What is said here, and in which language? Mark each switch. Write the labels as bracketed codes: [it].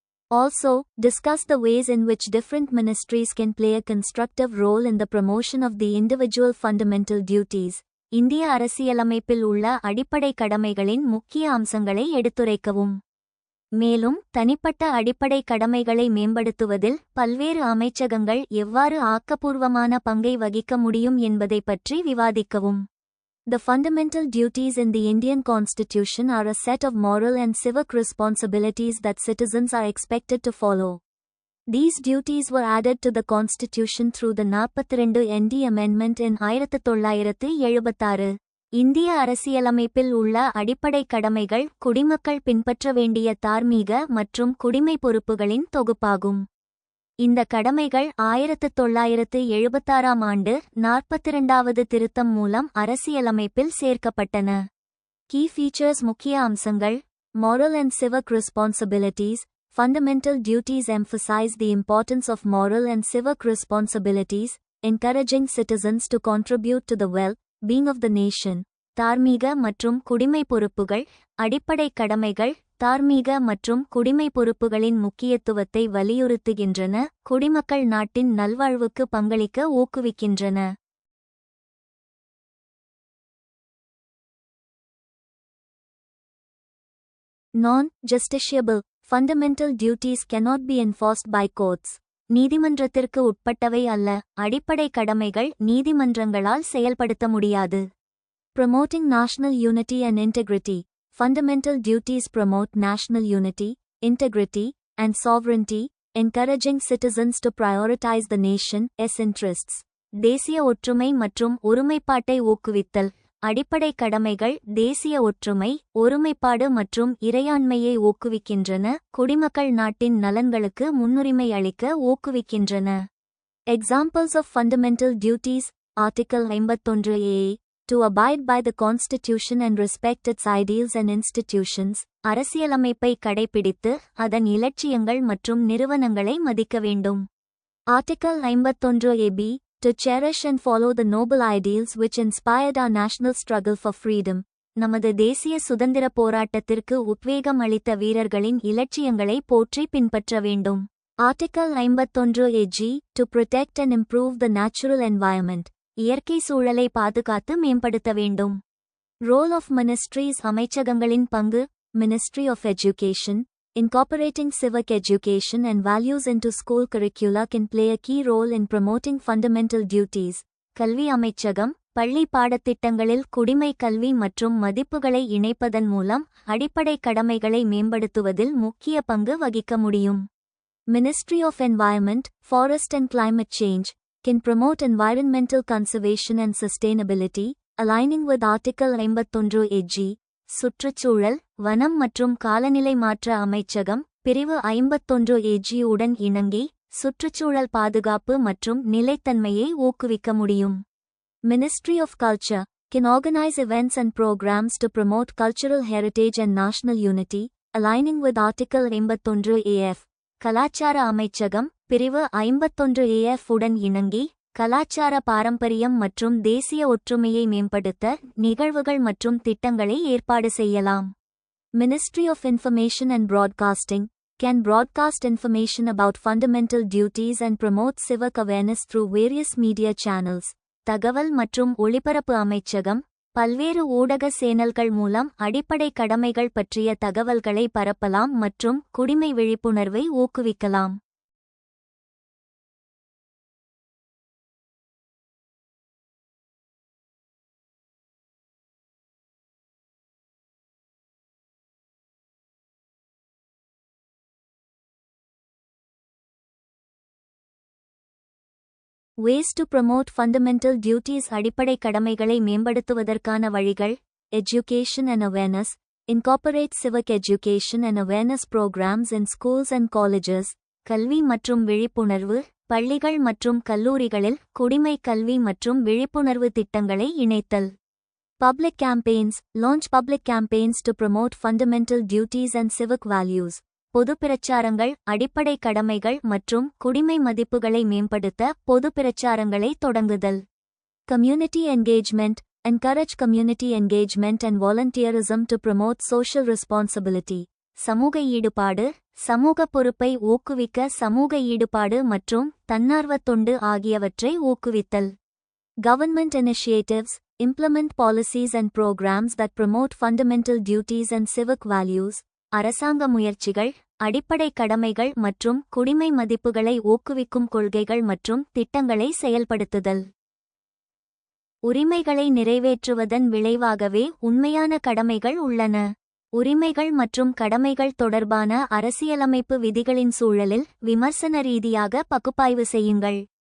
[en] Also, discuss the ways in which different ministries can play a constructive role in the promotion of the individual fundamental duties. [ta] இந்திய அரசியலமைப்பில் உள்ள அடிப்படை கடமைகளின் முக்கிய அம்சங்களை எடுத்துரைக்கவும். மேலும் தனிப்பட்ட அடிப்படை கடமைகளை மேம்படுத்துவதில் பல்வேறு அமைச்சகங்கள் எவ்வாறு ஆக்கப்பூர்வமான பங்கை வகிக்க முடியும் என்பதை பற்றி விவாதிக்கவும். [en] The fundamental duties in the Indian Constitution are a set of moral and civic responsibilities that citizens are expected to follow. These duties were added to the Constitution through the 42 ND Amendment in 1976. [ta] இந்திய அரசியலமைப்பில் உள்ள அடிப்படை கடமைகள் குடிமக்கள் பின்பற்ற வேண்டிய தார்மீக மற்றும் குடிமை பொறுப்புகளின் தொகுப்பாகும். இந்த கடமைகள் 1976 ஆண்டு 42வது திருத்தம் மூலம் அரசியலமைப்பில் சேர்க்கப்பட்டன. [en] Key features [ta] முக்கிய அம்சங்கள். [en] Moral and civic responsibilities. Fundamental duties emphasize the importance of moral and civic responsibilities, encouraging citizens to contribute to the well-being of the nation. [ta] தார்மீக மற்றும் குடிமை பொறுப்புகள். அடிப்படை கடமைகள் தார்மீக மற்றும் குடிமை பொறுப்புகளின் முக்கியத்துவத்தை வலியுறுத்துகின்றன, குடிமக்கள் நாட்டின் நல்வாழ்வுக்கு பங்களிக்க ஊக்குவிக்கின்றன. [en] Non-justiciable fundamental duties cannot be enforced by courts. [ta] நீதிமன்றத்திற்கு உட்பட்டவை அல்ல, அடிப்படை கடமைகள் நீதிமன்றங்களால் செயல்படுத்த முடியாது. [en] Promoting national unity and integrity. Fundamental duties promote national unity, integrity, and sovereignty, encouraging citizens to prioritize the nation's interests. [ta] தேசிய ஒற்றுமை மற்றும் ஒருமைப்பாட்டை ஊக்குவித்தல். அடிப்படை கடமைகள் தேசிய ஒற்றுமை, ஒருமைப்பாடு மற்றும் இறையாண்மையை ஊக்குவிக்கின்றன, குடிமக்கள் நாட்டின் நலன்களுக்கு முன்னுரிமை அளிக்க ஊக்குவிக்கின்றன. [en] Examples of fundamental duties. Article 51A. To abide by the Constitution and respect its ideals and institutions. [ta] அரசியலமைப்பை கடைபிடித்து அதன் இலட்சியங்கள் மற்றும் நிறுவனங்களை மதிக்க வேண்டும். [en] Article 51AB. To cherish and follow the noble ideals which inspired our national struggle for freedom. [ta] நமது தேசிய சுதந்திர போராட்டத்திற்கு உத்வேகம் அளித்த வீரர்களின் இலட்சியங்களை போற்றி பின்பற்ற வேண்டும். [en] Article 51AG. To protect and improve the natural environment. [ta] இயற்கை சூழலை பாதுகாத்து மேம்படுத்த வேண்டும். [en] Role of ministries. [ta] அமைச்சகங்களின் பங்கு. [en] Ministry of Education. Incorporating civic education and values into school curricula can play a key role in promoting fundamental duties. [ta] கல்வி அமைச்சகம் பள்ளி பாடத்திட்டங்களில் குடிமை கல்வி மற்றும் மதிப்புகளை இணைப்பதன் மூலம் அடிப்படை கடமைகளை மேம்படுத்துவதில் முக்கிய பங்கு வகிக்க முடியும். [en] Ministry of Environment, Forest and Climate Change can promote environmental conservation and sustainability, aligning with Article 51AG. [ta] சுற்றுச்சூழல், வனம் மற்றும் காலநிலை மாற்ற அமைச்சகம் பிரிவு 51AG உடன் இணங்கி சுற்றுச்சூழல் பாதுகாப்பு மற்றும் நிலைத்தன்மையை ஊக்குவிக்க முடியும். [en] Ministry of Culture can organize events and programs to promote cultural heritage and national unity, aligning with Article 51AF. [ta] கலாச்சார அமைச்சகம் பிரிவு 51AF உடன் இணங்கி கலாச்சார பாரம்பரியம் மற்றும் தேசிய ஒற்றுமையை மேம்படுத்த நிகழ்வுகள் மற்றும் திட்டங்களை ஏற்பாடு செய்யலாம். [en] Ministry of Information and Broadcasting can broadcast information about fundamental duties and promote civic awareness through various media channels. [ta] தகவல் மற்றும் ஒளிபரப்பு அமைச்சகம் பல்வேறு ஊடக சேனல்கள் மூலம் அடிப்படை கடமைகள் பற்றிய தகவல்களை பரப்பலாம் மற்றும் குடிமை விழிப்புணர்வை ஊக்குவிக்கலாம். [en] Ways to promote fundamental duties. [ta] அடிப்படை கடமைகளை மேம்படுத்துவதற்கான வழிகள். [en] Education and awareness. incorporates civic education and awareness programs in schools and colleges. [ta] கல்வி மற்றும் விழிப்புணர்வு. பள்ளிகள் மற்றும் கல்லூரிகளில் குடிமை கல்வி மற்றும் விழிப்புணர்வு திட்டங்களை இணைத்தல். [en] Public campaigns. Launch public campaigns to promote fundamental duties and civic values. [ta] பொது பிரச்சாரங்கள், அடிப்படை கடமைகள் மற்றும் குடிமை மதிப்புகளை மேம்படுத்த பொது பிரச்சாரங்களை தொடங்குதல். [en] Community engagement. Encourage community engagement and volunteerism to promote social responsibility. [ta] சமூக ஈடுபாடு. சமூக பொறுப்பை ஊக்குவிக்க சமூக ஈடுபாடு மற்றும் தன்னார்வத் தொண்டு ஆகியவற்றை ஊக்குவித்தல். [en] Government initiatives. Implement policies and programs that promote fundamental duties and civic values. [ta] அரசாங்க முயற்சிகள், அடிப்படை கடமைகள் மற்றும் குடிமை மதிப்புகளை ஊக்குவிக்கும் கொள்கைகள் மற்றும் திட்டங்களை செயல்படுத்துதல். உரிமைகளை நிறைவேற்றுவதன் விளைவாகவே உண்மையான கடமைகள் உள்ளன. உரிமைகள் மற்றும் கடமைகள் தொடர்பான அரசியலமைப்பு விதிகளின் சூழலில் விமர்சன ரீதியாக பகுப்பாய்வு செய்யுங்கள்.